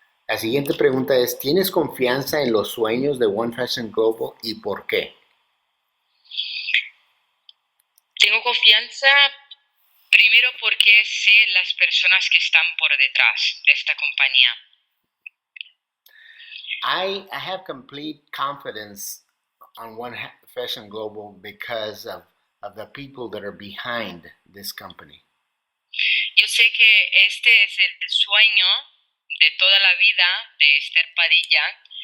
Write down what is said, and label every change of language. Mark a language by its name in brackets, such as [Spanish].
[Spanish] La siguiente pregunta es, ¿tienes confianza en los sueños de One Fashion Global y por qué? Tengo confianza primero porque sé las personas que están por detrás de esta compañía. [English] I have complete confidence on One Fashion Global because of the people that are behind this company. [Spanish] Yo sé que este es el sueño de toda la vida de Esther Padilla.